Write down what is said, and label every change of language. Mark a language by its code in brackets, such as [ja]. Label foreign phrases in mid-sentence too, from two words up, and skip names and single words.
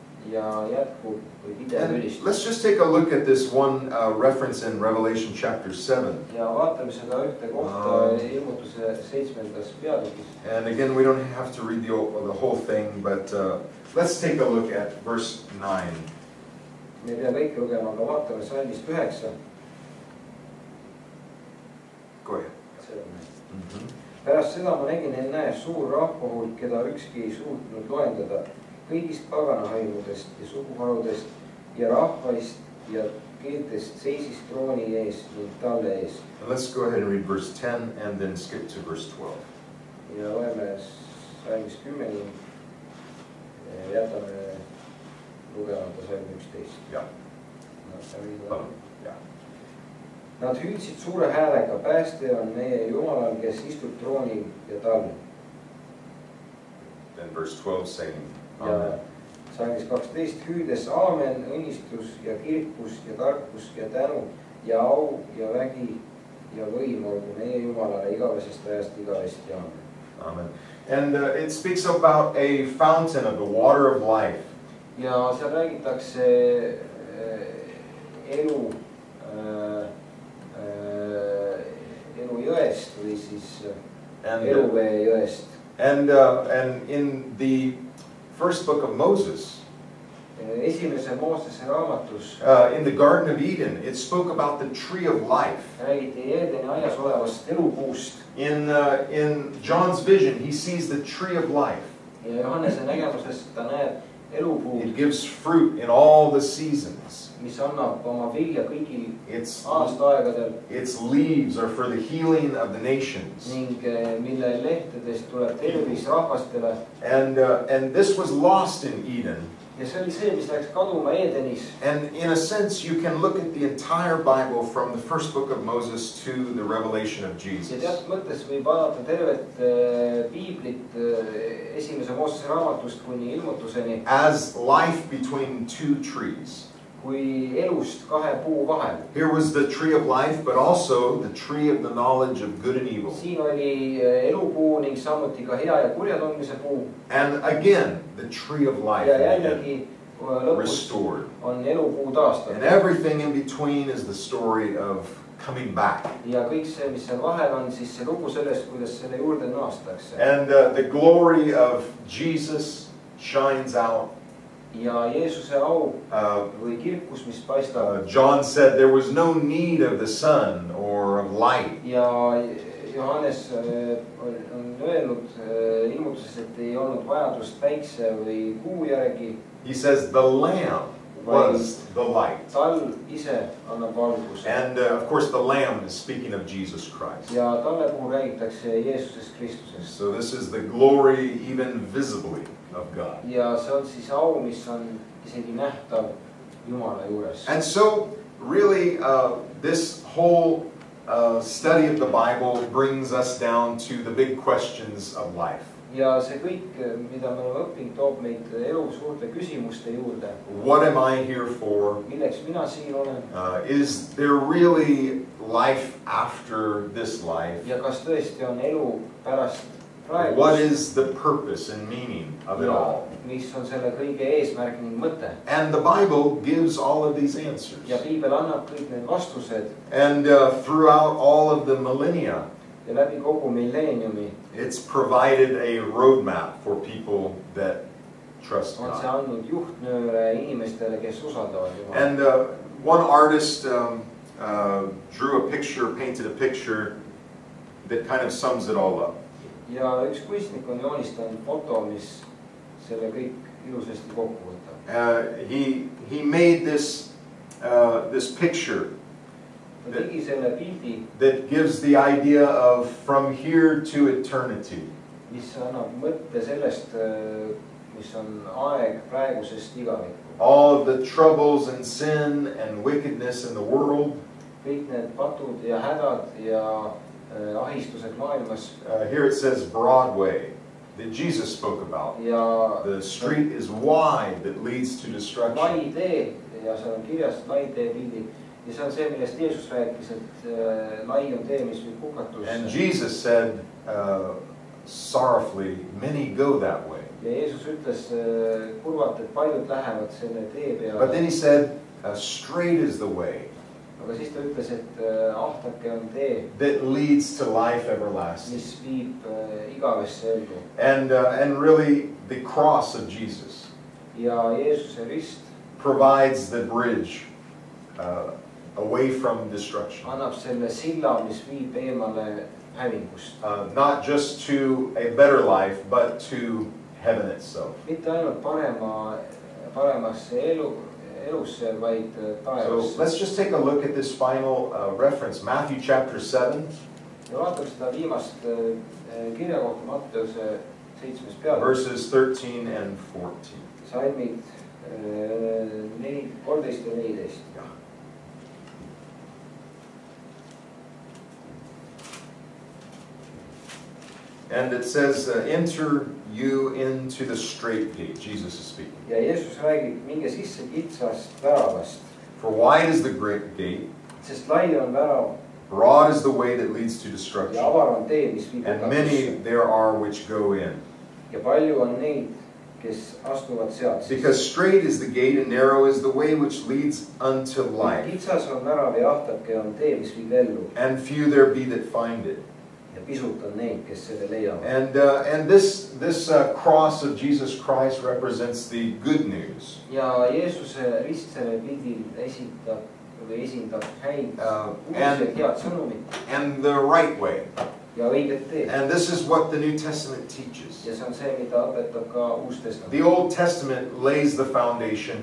[en] And let's just take a look at this one reference in Revelation chapter 7. And again, we don't have to read the whole thing, but let's take a look at verse 9. [et] me ei pea kõike lugema, aga vaatame salmist 9. Pärast seda ma nägin, et näe suur rahvahulk, keda ükski ei suutnud loendada, kõigist paganahõimudest ja suguharudest ja rahvaist ja keeltest seisis trooni ees ning talle ees. [en] Let's go ahead and read verse 10 and then skip to verse 12. [et] Ja loeme salmist 10 ning jätame lugemata salm 11. Jah. Nad hüüdsid suure häälega, pääste on meie Jumalal, kes istub troonil ja tal. [en] Then verse 12 saying, [et] ja salmis 12 hüüdes aamen, õnnistus ja kirkus ja tarkus ja tänu ja au ja vägi ja võim olgu meie Jumalale igavesest ajast igavesti. Amen. [en] And it speaks about a fountain of the water of life. [et] Ja seal räägitakse elu jõest või siis eluvee jõest. [en] And in the first book of Moses, [et] esimese Moosese raamatus, [en] in the Garden of Eden, it spoke about the tree of life. [et] räägiti Eedeni aias olevast elupuust. [en] In John's vision, he sees the tree of life. [et] Ja Johannese nägemuses ta näeb elupuud. [en] It gives fruit in all the seasons. [et] Mis annab oma vilja kõigil aastaaegadel. [en] Its leaves are for the healing of the nations. [et] Ning mille lehtedest tuleb tervis rahvastele. [en] And this was lost in Eden. [et] Ja see oli see, mis läks kaduma Edenis. [en] And in a sense, you can look at the entire Bible from the first book of Moses to the revelation of Jesus. [et] Ja teatud mõttes võib vaadata tervet Piiblit esimese Moosese raamatust kuni ilmutuseni. [en] As life between two trees. [et] Kui elust kahe puu vahel. [en] Here was the tree of life, but also the tree of the knowledge of good and evil. [et] Siin oli elupuu ning samuti ka hea ja kurja tundmise puu. [en] And again, the tree of life [et] ja jällegi [en] restored. [et] On elupuu taastatud. [en] And everything in between is the story of coming back. [et] Ja kõik see, mis seal vahel on, siis see lugu sellest, kuidas selle juurde naastakse. [en] And the glory of Jesus shines out. [et] Ja Jeesuse au või kirkus, mis paistab. [en] John said there was no need of the sun or of light. [et] Ja Johannes on öelnud ilmutuses, et ei olnud vajadust päikse või kuu järgi. [en] He says the lamb was the light. [et] Tal ise annab valguse. [en] And of course the lamb is speaking of Jesus Christ. [et] Ja talle puhul räägitakse Jeesusest Kristusest. [en] So this is the glory even visibly of God. [et] Ja see on siis au, mis on isegi nähtav Jumala juures. [en] And so really this whole study of the Bible brings us down to the big questions of life. [et] Ja see kõik, mida me oleme õppinud, toob meid elu suurte küsimuste juurde. [en] What am I here for? [et] Milleks mina siin olen? [en] Is there really life after this life? [et] Ja kas tõesti on elu pärast praegust? [en] What is the purpose and meaning of it all? [et] Mis on selle kõige eesmärk ning mõte? [en] And the Bible gives all of these answers. [et] Ja Piibel annab kõik need vastused. [en] And throughout all of the millennia, [et] ja läbi kogu milleeniumi, [en] it's provided a roadmap for people that trust God. [et] On see andnud juhtnööre inimestele, kes usaldavad Jumalat. [en] And one artist drew a picture, painted a picture that kind of sums it all up. [et] Ja üks kunstnik on joonistanud foto, mis selle kõik ilusasti kokku võtab. [en] He made this picture that gives the idea of from here to eternity. [et] Mis annab mõtte sellest, mis on aeg praegusest igavikku. [en] All of the troubles and sin and wickedness in the world. [et] Kõik need patud ja hädad ja ahistused maailmas. [en] Here it says Broadway that Jesus spoke about. [et] Ja [en] the street is wide that leads to destruction. [et] Lai tee, ja seal on kirjas lai tee pildi. Ja see on see, millest Jeesus rääkis, et lai on tee, mis viib hukatusse. [en] And Jesus said sorrowfully, many go that way. [et] Ja Jeesus ütles kurvalt, et paljud lähevad selle tee peale. [en] But then he said straight is the way. [et] Aga siis ta ütles, et ahtake on tee, [en] that leads to life everlasting. [et] Mis viib igavesse ellu. [en] And really the cross of Jesus [et] ja Jeesuse rist [en] provides the bridge away from destruction. [et] Annab selle silla, mis viib eemale hävingust. [en] Not just to a better life, but to heaven itself. [et] Mitte ainult paremasse elusse, vaid taevasse. [en] So let's just take a look at this final reference, Matthew chapter 7. [et] Ja vaatame seda viimast kirja kohta Matteuse 7. peatükk. [en] Verses 13 and 14. [et] Salmid 13 ja 14. [en] And it says, enter you into the straight gate. Jesus is speaking. [et] Ja Jeesus räägib, minge sisse kitsast väravast. [en] For wide is the great gate, [et] Sest lai on värav [en] broad is the way that leads to destruction, [et] ja avar on tee, mis viib [en] and many [et] hukatusse. [en] there are which go in. [et] Ja palju on neid, kes astuvad sealt. [en] Because straight is the gate and narrow is the way which leads unto life, [et] Kitsas on värav ja ahtake on tee, mis viib ellu. [en] and few there be that find it. [et] Ja pisut on neid, kes selle leiavad. [en] And this cross of Jesus Christ represents the good news. [et] Ja Jeesuse rist selle pildil esindab häid uusi head sõnumit [en] And the right way. [et] ja õiget teed. [en] And this is what the New Testament teaches. [et] Ja see on see, mida õpetab ka Uus Testament. [en] The Old Testament lays the foundation.